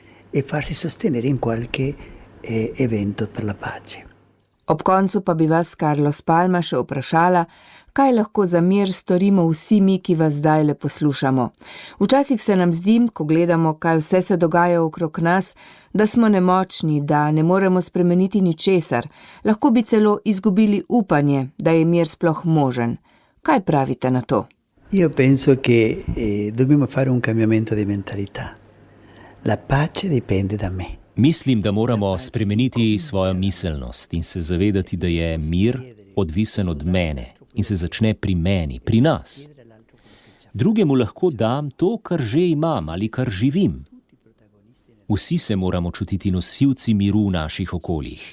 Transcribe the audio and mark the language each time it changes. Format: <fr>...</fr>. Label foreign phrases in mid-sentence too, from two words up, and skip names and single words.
<sl>Ob koncu pa bi vas, Carlos Palma, še vprašala, kaj lahko za mir storimo vsi mi, ki vas zdajle poslušamo. Včasih se nam zdi, ko gledamo, kaj vse se dogaja okrog nas, da smo nemočni, da ne moremo spremeniti ničesar. Lahko bi celo izgubili upanje, da je mir sploh možen. Kaj pravite na to?</sl> <it>Io penso che dobbiamo fare un cambiamento di mentalità. La pace dipende da me.</it> <sl>Mislim, da moramo spremeniti svojo miselnost in se zavedati, da je mir odvisen od mene in se začne pri meni, pri nas. Drugemu lahko dam to, kar že imam ali kar živim. Vsi se moramo čutiti nosilci miru v naših okoljih.</sl>